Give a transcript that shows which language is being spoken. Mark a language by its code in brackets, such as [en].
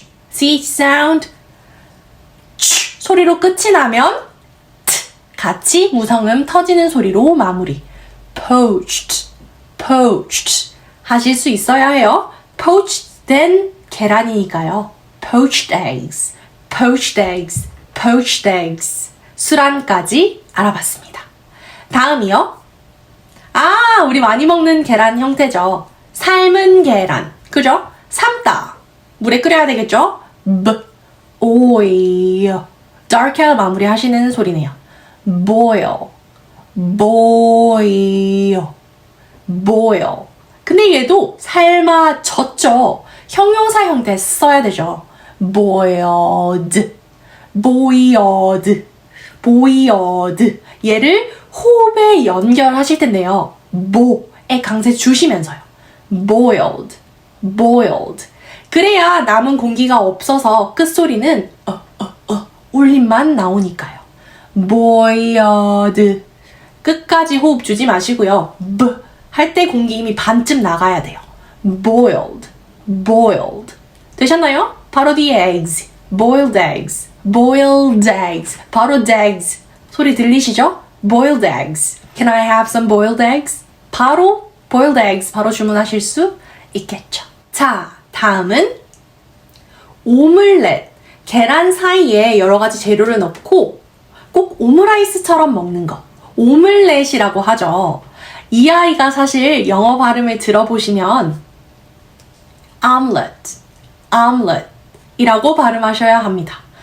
[ko] C sound 소리로 끝이 나면 같이 무성음 터지는 소리로 마무리. poached, poached 하실 수 있어야 해요. poached 된 계란이니까요. [en] poached eggs, poached eggs, poached eggs. [ko] 수란까지 알아봤습니다. 다음이요. 우리 많이 먹는 계란 형태죠. 삶은 계란. 그죠? 삶다. 물에 끓여야 되겠죠? [en] boil. [ko] dark L 마무리 하시는 소리네요. [en] boil, boil, boil. [ko] 근데 얘도 삶아졌죠. 형용사 형태 써야 되죠. [en] boiled, boiled, boiled. [ko] 얘를 호흡에 연결하실 텐데요. 모에 강세 주시면서요. boiled, boiled. 그래야 남은 공기가 없어서 끝소리는 울림만 나오니까요. [en] boiled. [ko] 끝까지 호흡 주지 마시고요. 할 때 공기 이미 반쯤 나가야 돼요. [en] boiled, boiled. [ko] 되셨나요? 바로 뒤에 [en] eggs, boiled eggs, boiled eggs. [ko] 바로 eggs. 소리 들리시죠? boiled eggs. [en] Can I have some boiled eggs? [ko] 바로 boiled eggs 바로 주문하실 수 있겠죠. 자, 다음은 오믈렛. 계란 사이에 여러 가지 재료를 넣고 꼭 오므라이스처럼 먹는 거. 오믈렛이라고 하죠. 이 아이가 사실 영어 발음을 들어보시면 omelette, omelette 이라고 발음하셔야 합니다.